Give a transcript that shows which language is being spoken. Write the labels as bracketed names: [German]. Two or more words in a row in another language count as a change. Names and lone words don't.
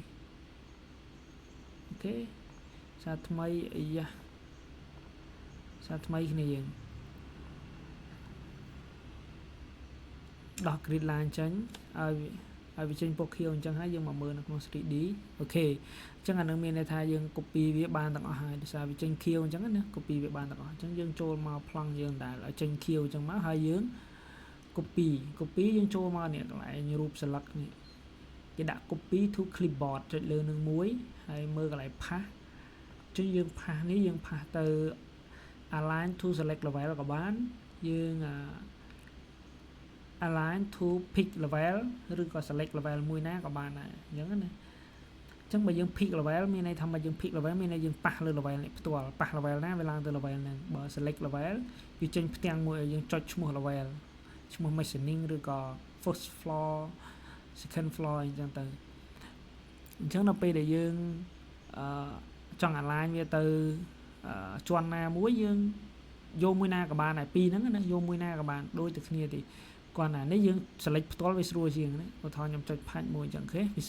[Khmer] អូខេសារថ្មីអីយ៉ាសារថ្មីគ្នាយើងដោះ [English] grid line [Khmer] ចេញឲ្យវាចេញពណ៌ខៀវអញ្ចឹងហើយយើងមកមើលនៅក្នុង 3D អូខេអញ្ចឹងអានឹងមានន័យថាយើង copy វាបានទាំងអស់ហើយដោយសារវាចេញខៀវអញ្ចឹងណា copy វាបានទាំងអស់អញ្ចឹងយើងចូលមកប្លង់យើងដែលឲ្យចេញខៀវអញ្ចឹងមកហើយយើង copy យើងចូលមកនេះកន្លែងរូបស្លឹកនេះគេដាក់ [English] copy to clipboard [Khmer] ចុចលើនឹងមួយហើយមើលកន្លែងផាសអញ្ចឹងយើងផាសនេះយើងផាសទៅ [English] align to select level [Khmer] ក៏បានយើង [English] align to pick level [Khmer] ឬក៏ [English] select level [Khmer] មួយណាក៏បានដែរអញ្ចឹងណាអញ្ចឹងបើយើង [English] pick level [Khmer] មានន័យថាបើយើង [English] pick level [Khmer] មានន័យយើងប៉ះលើ level នេះផ្ទាល់ប៉ះ level ណាវាឡើងទៅ level ហ្នឹងបើ [English] select level [Khmer] វាចេញផ្ទាំងមួយឲ្យយើងចុចឈ្មោះ level ឈ្មោះ mezzanine ឬក៏ [English] first floor second floor [Khmer] អញ្ចឹងទៅអញ្ចឹងដល់ពេល ដែលយើងចង់ align វាទៅជាន់ណាមួយយើងយកមួយណាក៏បានដែរពីរហ្នឹងណាយកមួយណាក៏បានដូចតែគ្នាទេគាត់ណានេះយើង select ផ្ទាល់វាស្រួលជាងណាឧទាហរណ៍ខ្ញុំចុចផាច់មួយអញ្ចឹងអូខេវា